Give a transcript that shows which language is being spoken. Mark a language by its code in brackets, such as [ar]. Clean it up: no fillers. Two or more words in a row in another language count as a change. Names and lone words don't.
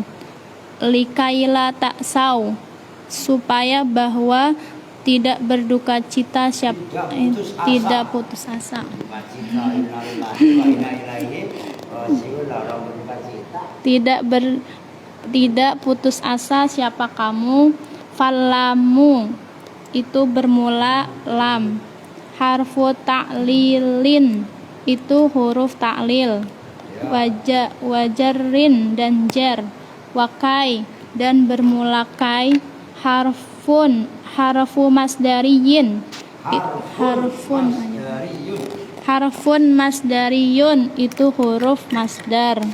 [ar] لكيلا تأسوا, [id] supaya bahwa tidak berduka cita siapa, tidak putus asa. Tidak putus asa siapa kamu. Falamu itu bermula lam. [ar] حرف تعليل itu huruf ta'lil. [id] Wajarin dan jar. Wakai dan bermula kai. [ar] حرف مصدري. حرف مصدري [id] itu huruf masdar.